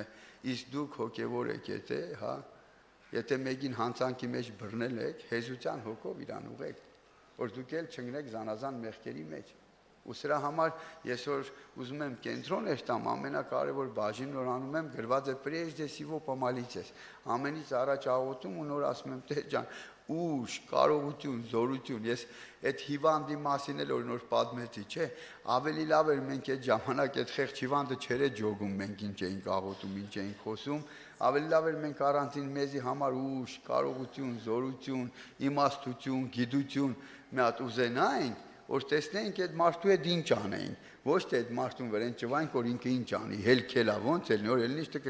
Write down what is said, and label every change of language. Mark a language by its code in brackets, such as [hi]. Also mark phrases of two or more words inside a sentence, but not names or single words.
[hy] «Իսկ դուք հոգևոր եք, եթե մեկին հանցանքի մեջ բռնել եք, հեզության հոգով իրան ուղեք, որ դուք էլ չընկնեք զանազան մեղքերի մեջ»։ Ու սրա համար ես որ ուզում եմ կենտրոն տամ, ամենակարևոր բաժինն որ անում եմ, գրված է [ru] «Прежде всего помолитесь»։ [hy] Ամենից առաջ աղոթում ու նոր ասում եմ, Տեր ջան, ուժ, կարողություն, զորություն, ես այդ հիվանդի մասին էլ որ նոր պատմեցի, չէ, ավելի լավ էր մենք այդ ժամանակ այդ խեղճ հիվանդը չերը ջոգում, մենք ինչ էինք աղոթում, ինչ էինք խոսում, ավելի լավ էր մենք առանցին մեզի համար ուժ, կարողություն, զորություն, իմաստություն, գիտություն մի հատ ուզենայինք, որ տեսնենք այդ մարդու հետ ինչ անենք, ոչ թե այդ մարդուն վրան ճվանք, որ ինքը ինչ անի, հելքելա, ոնց էլ նոր ելնիշ տը